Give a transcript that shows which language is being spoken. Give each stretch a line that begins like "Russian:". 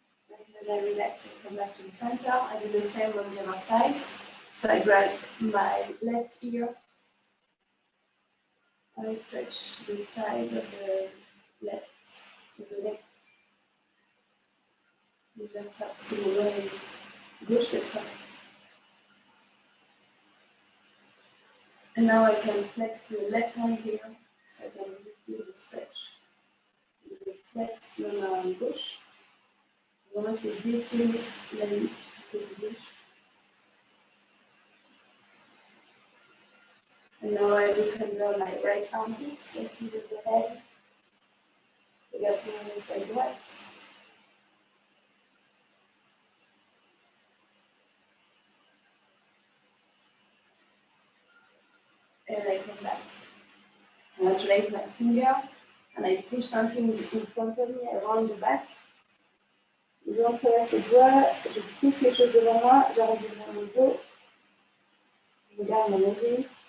English: And then I relax and come back to the center. I do the same on the other side. So I grab my left ear, I stretch the side of the left, of the neck.
French: Je vais faire c'est l'oreille gauche cette fois.
English: And now I can flex the left hand here, so I can really feel the stretch.
French: Je flex la main gauche. Vraiment, c'est d'étirer la nuque du côté gauche.
English: And now I look under my right armpit, so pivot the head.
French: Regarde sur mon aisselle droite.
English: And I come back. And I place my finger and I push something in front of me around the back.
French: Je vais entrelacer les doigts, je pousse quelque chose devant moi, j'arrondis mon dos, je regarde mon oreille.